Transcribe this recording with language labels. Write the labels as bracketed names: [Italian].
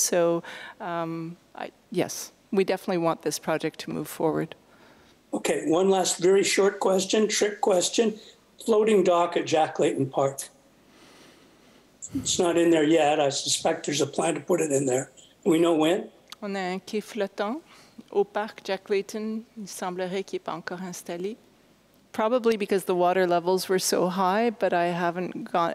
[English] So yes, we definitely want this project to move forward. Okay, one last very short question, trick question. Floating dock at Jack Layton Park. It's not in there yet. I suspect there's a plan to put it in there. Do we know when? [French] On a un quai flottant au parc Jack Layton. Il semblerait qu'il n'est pas encore installé. [English] Probably because the water levels were so high, but I haven't gone.